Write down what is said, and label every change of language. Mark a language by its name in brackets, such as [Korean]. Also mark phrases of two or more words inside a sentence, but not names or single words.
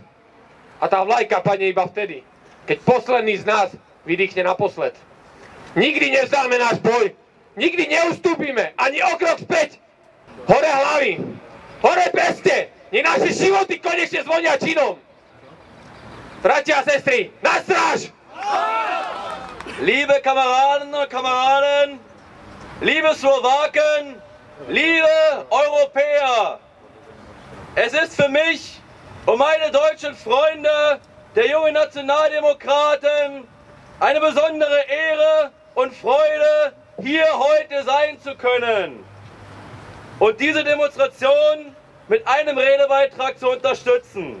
[Slovak] A tá vlajka padne iba vtedy, keď posledný z nás vydýchne naposled. Nikdy nevzdáme náš boj, nikdy neustúpime, ani o krok späť. Hore hlavy, hore peste, nech naše životy konečne zvonia činom. Bratia a sestry, na stráž! [German] Liebe Kameraden und Kameraden, liebe Slowaken, liebe Europäer, es ist für mich und meine deutschen Freunde der jungen Nationaldemokraten eine besondere Ehre und Freude, hier heute sein zu können und diese Demonstration mit einem Redebeitrag zu unterstützen.